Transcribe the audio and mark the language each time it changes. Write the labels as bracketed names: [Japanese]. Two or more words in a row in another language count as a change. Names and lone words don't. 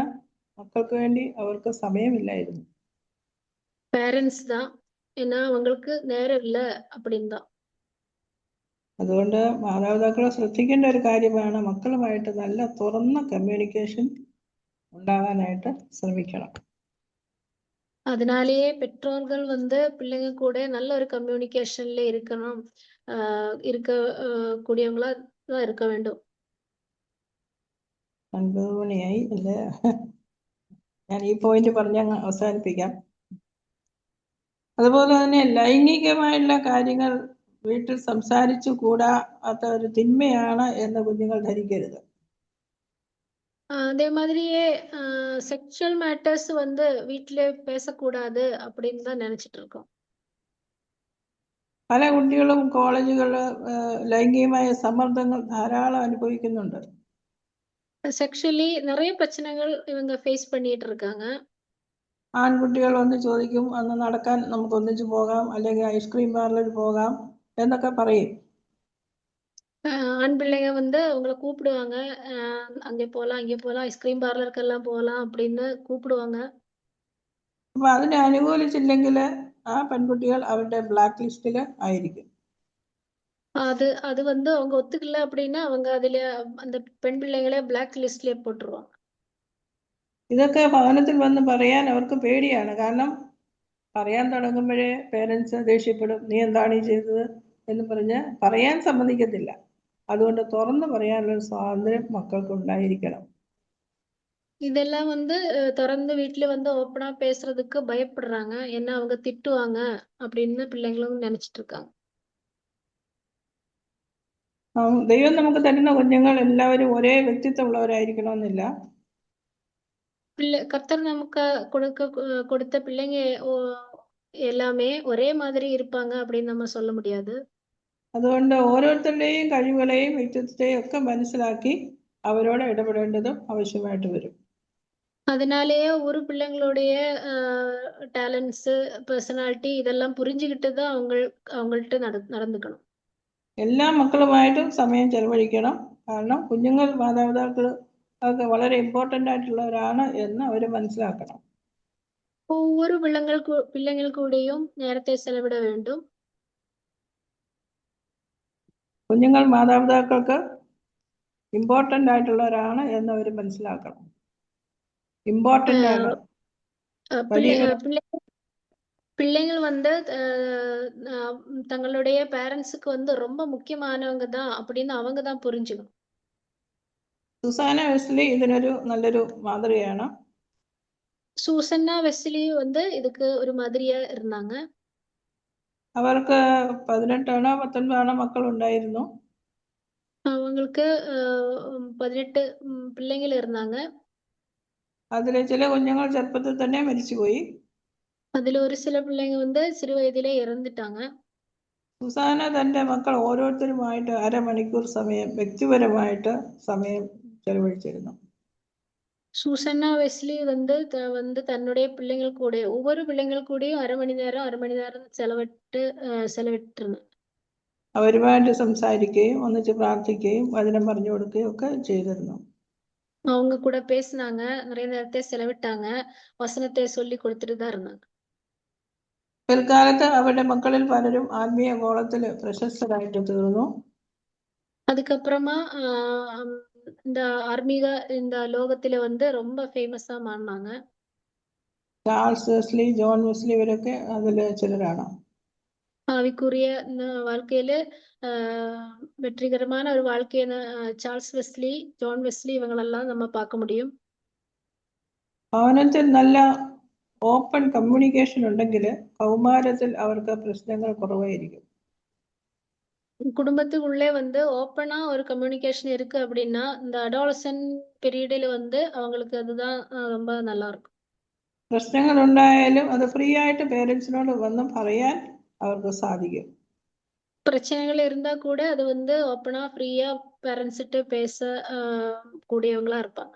[Malayalam] മക്കൾക്ക് വേണ്ടി അവർക്ക് സമയമില്ലായിരുന്നു. [Tamil] பேரண்ட்ஸ் தான். ஏன்னா அவங்களுக்கு நேரம் இல்லை அப்படின்னு தான். [Malayalam] അതുകൊണ്ട് മാതാപിതാക്കൾ ശ്രദ്ധിക്കേണ്ട ഒരു കാര്യമാണ് മക്കളുമായിട്ട് നല്ല തുറന്ന കമ്മ്യൂണിക്കേഷൻ ഉണ്ടാകാനായിട്ട് ശ്രമിക്കണം. [Tamil] அதனாலேயே பெற்றோர்கள் வந்து பிள்ளைங்க கூட நல்ல ஒரு கம்யூனிகேஷன்ல இருக்கணும், கூடியவங்களா தான் இருக்க வேண்டும். [Malayalam] 9 മണിയായി അല്ലേ? ഞാൻ ഈ പോയിന്റ് പറഞ്ഞ് അങ്ങ് അവസാനിപ്പിക്കാം. അതുപോലെ തന്നെ ലൈംഗികമായിട്ടുള്ള കാര്യങ്ങൾ വീട്ടിൽ സംസാരിച്ചു കൂടാത്ത ഒരു തിന്മയാണ് എന്ന് കുഞ്ഞുങ്ങൾ ധരിക്കരുത്. [Tamil] அதே மாதிரியே [English] sexual matters [Tamil] வந்து வீட்டிலே பேசக்கூடாது அப்படின்னு தான் நினைச்சிட்டு இருக்கோம். [Malayalam] പല കുട്ടികളും കോളേജുകളിൽ ലൈംഗികമായ സമ്മർദ്ദങ്ങൾ ധാരാളം അനുഭവിക്കുന്നുണ്ട്. [Tamil] செக்ஷுவலி நிறைய பிரச்சனைகள் இவங்க ஃபேஸ் பண்ணிட்டு இருக்காங்க. [Malayalam] ആൺകുട്ടികൾ വന്ന് ചോദിക്കും, അന്ന് നടക്കാൻ നമുക്ക് ഒന്നിച്ചു പോകാം, അല്ലെങ്കിൽ [English] ice cream parlour [Malayalam] പോകാം എന്നൊക്കെ പറയും. [Tamil] ஆண் பிள்ளைங்க வந்து உங்களை கூப்பிடுவாங்க, அங்கே போகலாம் [English] ice cream parlour [Tamil] போகலாம் அப்படின்னு கூப்பிடுவாங்க. [Malayalam] അപ്പൊ അതിനെ അനുകൂലിച്ചില്ലെങ്കിൽ ആ പെൺകുട്ടികൾ അവരുടെ [English] black list [Malayalam] ആയിരിക്കും. [Tamil] அது வந்து அவங்க ஒத்துக்கல அப்படின்னா அவங்க அதுல அந்த பெண் பிள்ளைங்களെ [English] black list [Tamil] போட்டுருவாங்க. [Malayalam] ഇതൊക്കെ ഭവനത്തിൽ വന്ന് പറയാൻ അവർക്ക് പേടിയാണ്. കാരണം പറയാൻ തുടങ്ങുമ്പോഴേ പേരൻസ് ദേഷ്യപ്പെടും, നീ എന്താണ് ഈ ചെയ്തത് എന്ന് പറഞ്ഞ് പറയാൻ സമ്മതിക്കത്തില്ല. അതുകൊണ്ട് തുറന്നു പറയാനുള്ള സ്വാതന്ത്ര്യം മക്കൾക്ക് ഉണ്ടായിരിക്കണം. [Tamil] இதெல்லாம் வந்து திறந்து வீட்டுல வந்து ஓப்பனா பேசுறதுக்கு பயப்படுறாங்க. ஏன்னா அவங்க திட்டுவாங்க அப்படின்னு பிள்ளைங்களும் நினைச்சிட்டு இருக்காங்க. [Malayalam] ദൈവം നമുക്ക് തരുന്ന കുഞ്ഞുങ്ങൾ എല്ലാവരും ഒരേ വ്യക്തിത്വമുള്ളവരായിരിക്കണമെന്നില്ല. [Tamil] கர்த்தர் நமக்கு கொடுத்த பிள்ளைங்க எல்லாமே ஒரே மாதிரி இருப்பாங்க அப்படின்னு நம்ம சொல்ல முடியாது. [Malayalam] അതുകൊണ്ട് ഓരോരുത്തരുടെയും കഴിവുകളെയും വ്യക്തിത്വത്തെയും ഒക്കെ മനസ്സിലാക്കി അവരോട് ഇടപെടേണ്ടതും ആവശ്യമായിട്ട് വരും. [Tamil] அதனாலேயே ஒரு பிள்ளைங்களுடைய [English] talents, personality [Tamil] இதெல்லாம் புரிஞ்சுக்கிட்டு தான் அவங்கள்ட்ட நடந்துக்கணும். [Malayalam] എല്ലാ മക്കളുമായിട്ടും സമയം ചെലവഴിക്കണം. കാരണം കുഞ്ഞുങ്ങൾ മാതാപിതാക്കൾ ഒക്കെ വളരെ ഇമ്പോർട്ടൻ്റ് ആയിട്ടുള്ളവരാണ് എന്ന് അവർ മനസ്സിലാക്കണം. [Tamil] ஒவ்வொரு பிள்ளைங்கள் கூடயும் நேரத்தை செலவிட வேண்டும். [Malayalam] കുഞ്ഞുങ്ങൾ മാതാപിതാക്കൾക്ക് ഇമ്പോർട്ടൻ്റ് ആയിട്ടുള്ളവരാണ് എന്ന് അവർ മനസ്സിലാക്കണം. ഇമ്പോർട്ടൻ്റ് ആണ്. [Tamil] பிள்ளைங்கள் வந்து தங்களுடைய பேரண்ட்ஸுக்கு வந்து ரொம்ப முக்கியமானவங்க தான் அப்படின்னு அவங்க தான் புரிஞ்சுக்கணும். [Malayalam] സുസാന വെസ്ലി ഇതിനൊരു നല്ലൊരു മാതൃകയാണ്. [Tamil] சூசன்னா வெஸ்லி வந்து இதுக்கு ஒரு மாதிரியா இருந்தாங்க. [Malayalam] അവർക്ക് 18 19 മക്കൾ ഉണ്ടായിരുന്നു. [Tamil] அவங்களுக்கு 18 பிள்ளைங்கள் இருந்தாங்க. [Malayalam] അതിലെ ചില കുഞ്ഞുങ്ങൾ ചെറുപ്പത്തിൽ തന്നെ മരിച്ചുപോയി. [Tamil] அதுல ஒரு சில பிள்ளைங்க வந்து சிறு வயதிலே இறந்துட்டாங்க. [Malayalam] സുസാന തൻ്റെ മക്കൾ ഓരോരുത്തരുമായിട്ട് അരമണിക്കൂർ സമയം വ്യക്തിപരമായിട്ട് സമയം ചെലവഴിച്ചിരുന്നു. [Tamil] சூசன்னா வெஸ்லி வந்து தன்னுடைய பிள்ளைங்கள் கூட ஒவ்வொரு பிள்ளைங்கள் கூடயும் அரை மணி நேரம் செலவிட்டிருந்தாங்க. [Malayalam] അവരുമായിട്ട് സംസാരിക്കുകയും ഒന്നിച്ച് പ്രാർത്ഥിക്കുകയും വചനം പറഞ്ഞു കൊടുക്കുകയും ഒക്കെ ചെയ്തിരുന്നു. [Tamil] அவங்க கூட பேசினாங்க, நிறைய நேரத்தை செலவிட்டாங்க, வசனத்தை சொல்லி கொடுத்துட்டு தான் இருந்தாங்க. [Malayalam] പിൽക്കാലത്ത് അവരുടെ മക്കളിൽ പലരും ആത്മീയ ഗോളത്തിൽ പ്രശസ്തരായിട്ട് തീർന്നു. [Tamil] அதுக்கப்புறமா இந்த ஆன்மீக இந்த லோகத்துல வந்து ரொம்ப ஃபேமஸா மாறினாங்க. [Malayalam] ചാൾസ് വെസ്ലി, ജോൺ വെസ്ലി ഇവരൊക്കെ അതിൽ ചിലരാണ്. [Tamil] ஆவிக்குரிய வாழ்க்கையில வெற்றிகரமான ஒரு வாழ்க்கையை சார்ல்ஸ் வெஸ்லி, ஜான் வெஸ்லி இவங்களெல்லாம் நம்ம பார்க்க முடியும். [Malayalam] ഭവനത്തിൽ നല്ല [English] open communication [Malayalam] ഉണ്ടെങ്കിൽ കൗമാരത്തിൽ അവർക്ക് പ്രശ്നങ്ങൾ കുറവായിരിക്കും. [Tamil] குடும்பத்துக்குள்ளே வந்து ஓப்பனா ஒரு கம்யூனிகேஷன் இருக்கு அப்படின்னா இந்த [English] adolescent period [Tamil] வந்து அவங்களுக்கு அதுதான் ரொம்ப நல்லா இருக்கும். [Malayalam] പ്രശ്നങ്ങൾ ഉണ്ടായാലും അത് ഫ്രീ ആയിട്ട് പേരൻസിനോട് വന്ന് പറയാൻ അവർക്ക് സാധിക്കും. [Tamil] பிரச்சனைகள் இருந்தா கூட அது வந்து [English] open free [Tamil] பேரண்ட்ஸ்கிட்ட பேச கூடியவங்களா இருப்பாங்க.